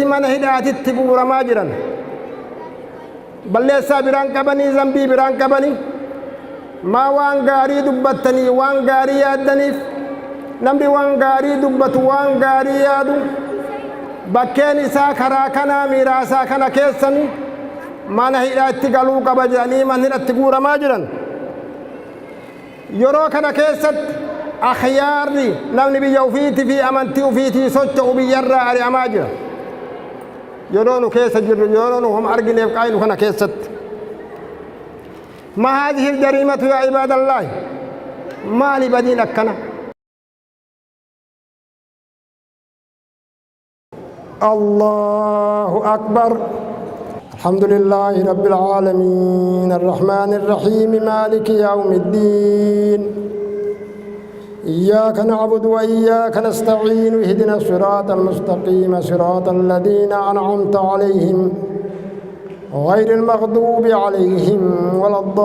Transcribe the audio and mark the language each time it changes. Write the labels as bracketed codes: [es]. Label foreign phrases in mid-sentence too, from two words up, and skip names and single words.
[om] mana hidhaatitti guuramaa jiran balleessaa biraan qabanii zambii biraan qabanii maa waan gaarii dubbattanii waan gaarii yaaddaniif namni waan gaarii dubbatu waan gaarii yaadu bakkeen isaa karaa kanaa miiraasaa kana keessanii mana hidhaatti galuu qaba jedhanii mana hidhaatti guuramaa jiran yeroo kana keessatti akhyaarri namni biyya ufiitii fi amantii ufiitii socho'u biyyarraa ari'amaa jira yeroo nu keessa jirru yeroo nu homa argineef qaayinu kana keessatti [ar] ما هذه الجريمة يا عباد الله ما لبدين أكنا الله أكبر الحمد لله رب العالمين الرحمن الرحيم مالك يوم الدين إياك نعبد وإياك نستعين اهدنا الصراط المستقيم صراط الذين أنعمت عليهم غير المغضوب عليهم ولا